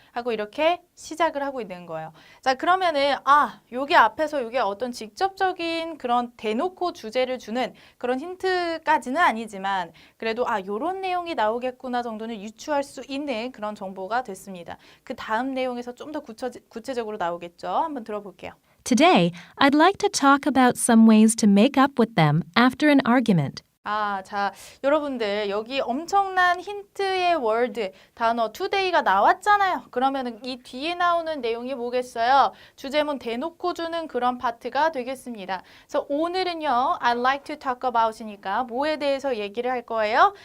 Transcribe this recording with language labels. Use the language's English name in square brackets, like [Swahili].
[Korean] 하고 이렇게 시작을 하고 있는 거예요. 자, 그러면은 요게 앞에서 요게 어떤 직접적인 그런 대놓고 주제를 주는 그런 힌트까지는 아니지만 그래도 요런 내용이 나오겠구나 정도는 유추할 수 있는 그런 정보가 됐습니다. 그 다음 내용에서 좀 더 구체적으로 나오겠죠. 한번 들어볼게요. [English] Today, I'd like to talk about some ways to make up with them after an argument. [Korean] 자, 여러분들 여기 엄청난 힌트의 월드, 단어 today가 나왔잖아요. 그러면 이 뒤에 나오는 내용이 뭐겠어요? 주제문 대놓고 주는 그런 파트가 되겠습니다. 그래서 오늘은요, [English] I'd like to talk about [Korean] 이니까 뭐에 대해서 얘기를 할 거예요?